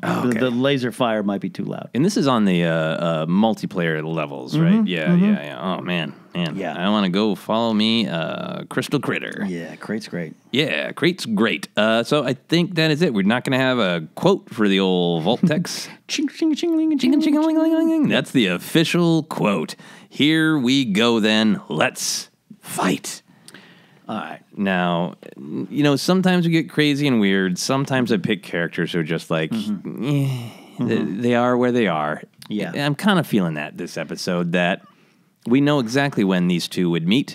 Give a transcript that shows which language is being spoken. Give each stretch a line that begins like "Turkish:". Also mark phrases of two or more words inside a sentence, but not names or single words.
English: Oh, okay. The laser fire might be too loud. And this is on the multiplayer levels, right? Yeah. Oh, man. Yeah. I want to go follow me, Crystal Critter. Yeah, Crate's great. Yeah, Crate's great. So I think that is it. We're not going to have a quote for the old Vulptex. Ching-a-ching-a-ching-a-ching-a-ching-a-ching. That's the official quote. Here we go then. Let's fight. All right. Now, sometimes we get crazy and weird. Sometimes I pick characters who are just like, they are where they are. Yeah. I'm kind of feeling that this episode, that we know exactly when these two would meet.